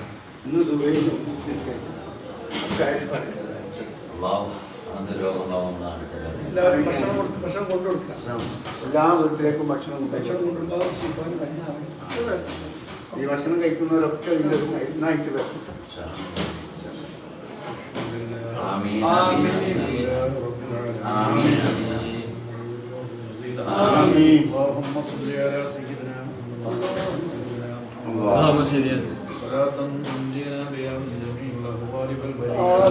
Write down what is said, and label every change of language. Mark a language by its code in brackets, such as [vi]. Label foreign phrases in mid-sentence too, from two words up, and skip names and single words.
[ml] ഇന്ന് സുഖയിലും നിസ്കരിച്ചു അക്കാര്യം പറയുന്നത്. എല്ലാവരും ഭക്ഷണം കൊണ്ടുകൊടുക്കുക. എല്ലാ വീട്ടിലേക്കും ഭക്ഷണം കൊണ്ടുകൊടുക്കുക. ഈ ഭക്ഷണം കഴിക്കുന്നവരൊക്കെ നന്നായിട്ട് വരും. [ar] اللهم صل على سيدنا اللهم صل صلاة تنجينا بها من جميع الأهوال والبلاء.